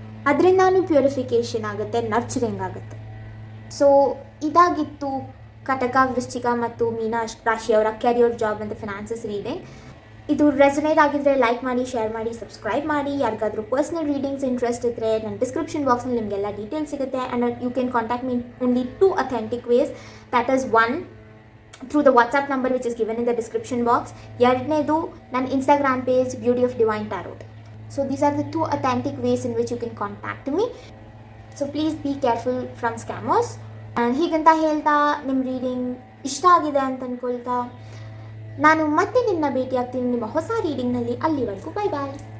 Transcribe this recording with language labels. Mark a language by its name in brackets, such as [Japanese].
[Kannada] ಅದರಿಂದಾನು purification ಆಗುತ್ತೆ, nurturing ಆಗುತ್ತೆ. So ಇದಾಗಿತ್ತು ಕಟಕ, ವೃಶ್ಚಿಕ ಮತ್ತು ಮೀನ ರಾಶಿಯವರ ಕೆರಿಯರ್, ಜಾಬ್ ಮತ್ತು ಫಿನಾನ್ಸಸ್ ರೀಡಿಂಗ್. ಇದು ರೆಸನೇಟ್ ಆಗಿದ್ದರೆ ಲೈಕ್ ಮಾಡಿ, ಶೇರ್ ಮಾಡಿ, ಸಬ್ಸ್ಕ್ರೈಬ್ ಮಾಡಿ. ಯಾರಿಗಾದರೂ ಪರ್ಸ್ನಲ್ ರೀಡಿಂಗ್ಸ್ ಇಂಟ್ರೆಸ್ಟ್ ಇದ್ದರೆ ನನ್ನ ಡಿಸ್ಕ್ರಿಪ್ಷನ್ ಬಾಕ್ಸ್ನಲ್ಲಿ ನಿಮಗೆಲ್ಲ ಡೀಟೇಲ್ಸ್ ಸಿಗುತ್ತೆ. [English] And you can contact me only 2 authentic ways. That is one, through the WhatsApp number which is given in the description box. [Kannada] ಎರಡನೇದು ನನ್ನ Instagram page Beauty of Divine Tarot. [English] So these are the 2 authentic ways in which you can contact me. So please be careful from scammers. [Kannada] And ಹೀಗಂತ ಹೇಳ್ತಾ, ನಿಮ್ಮ reading ಇಷ್ಟ ಆಗಿದೆ ಅಂತ ಅಂದ್ಕೊಳ್ತಾ ನಾನು ಮತ್ತೆ ನಿಮ್ಮನ್ನ ಭೇಟಿ ಆಗ್ತೀನಿ ನಿಮ್ಮ ಹೊಸ ರೀಡಿಂಗ್ನಲ್ಲಿ. ಅಲ್ಲಿವರೆಗೂ ಬೈ ಬಾಯ್.